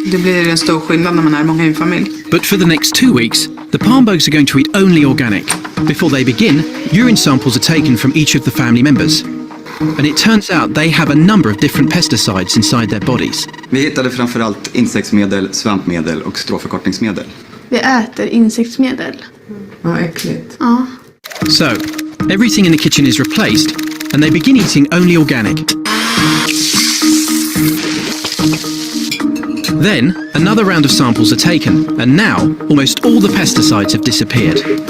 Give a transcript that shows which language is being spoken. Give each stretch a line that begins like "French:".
Swedish: Det blir en stor skillnad när man är många i en familj.
English: But for the next 2 weeks, the Palmboks are going to eat only organic. Before they begin, urine samples are taken from each of the family members. And it turns out they have a number of different pesticides inside their bodies.
Swedish: Vi hittade framförallt insektsmedel, svampmedel och stråförkortningsmedel. Vi äter insektsmedel. Ja, äckligt. Ja.
English: So, everything in the kitchen is replaced, and they begin eating only organic. Then, another round of samples are taken, and now almost all the pesticides have disappeared.